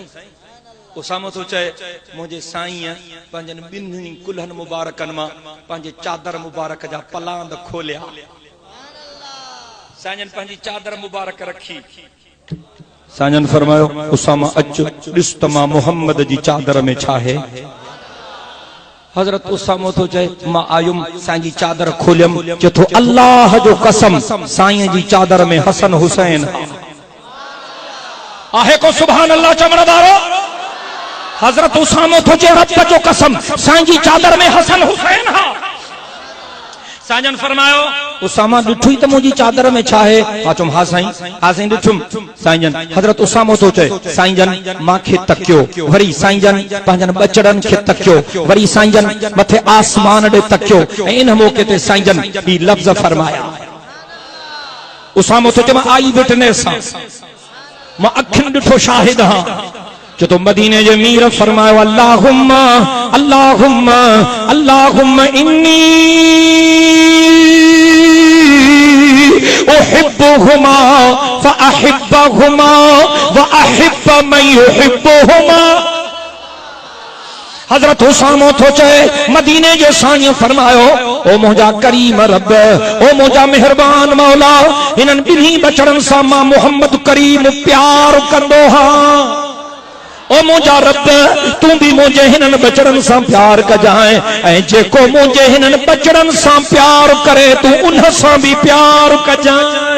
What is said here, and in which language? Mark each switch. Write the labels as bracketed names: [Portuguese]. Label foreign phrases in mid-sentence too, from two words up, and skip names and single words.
[Sindhi] उसामो थो चए मुंहिंजे साईं पंहिंजनि ॿिन्ही कुल्हनि मुबारकनि मां पंहिंजे चादर मुबारक जा पलांद खोलिया। साईंजन पंहिंजी चादर मुबारक रखी। साईंजन फरमायो उसामा अच ॾिस त मां मोहम्मद जी चादर में छा है? हजरत उसामो तो चए मां आयुम, साईं जी चादर खोलियम, चथो अल्लाह जो कसम साईं जी चादर में हसन हुसैन आहे को [Arabic] سبحان الله [Sindhi] चवण वारो। हजरत उसामो तो चए रब जो कसम साईं जी चादर में हसन हुसैन हा। साईंजन फरमायो उसामा ॾिठुई त मुंहिंजी चादर में छा है? मां चुम हा साईं, हा साईं ॾिठुम। साईंजन हजरत उसामो तो चए साईंजन मांखे तकियो, वरी साईंजन पंहिंजनि बचड़नि खे तकियो, वरी साईंजन मथे आसमान ॾे तकियो ऐं इन मौके ते साईंजन ही लफ़्ज़ फरमाया उसामो तो चमा [English] eye witness [Sindhi] मां अखिन डिठो शाहिद हां जो तो मदीने जे मीर फरमायो [Arabic] اللهم اللهم اللهم إني أحبهما فأحبهما وأحب من يحبهما. [Sindhi] हजरत उसामो थो चए मदीने जे साईं फरमायो ओ मुंहिंजा करीम रब, ओ मुंहिंजा मेहरबान मौला, इन्हनि ॿिन्ही बचड़नि सां मां मोहम्मद करीम प्यार कंदो हां। ओ मुंहिंजा रब, तूं बि मुंहिंजे हिननि बचड़नि सां प्यार कजांइ ऐं जेको मुंहिंजे हिननि बचड़नि सां प्यार करे तूं उन सां बि प्यार कजांइ।